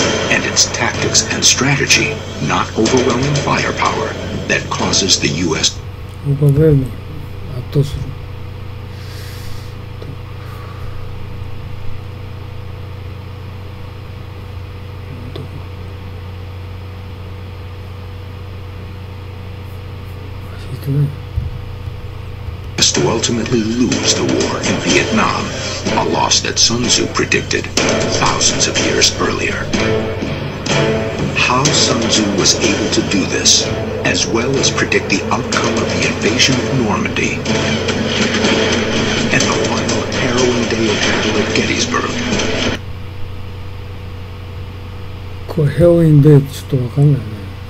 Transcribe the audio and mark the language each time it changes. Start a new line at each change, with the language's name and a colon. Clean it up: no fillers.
English: And it's tactics and strategy, not overwhelming firepower, that causes the U.S.
Japanese: オーバーウェルム圧倒する。
English: To ultimately lose the war in Vietnam, a loss that Sun Tzu predicted thousands of years earlier. How Sun Tzu was able to do this, as well as predict the outcome of the invasion of Normandy and the final harrowing day of battle at Gettysburg.
Japanese: これヘロインでちょっとわかんないね。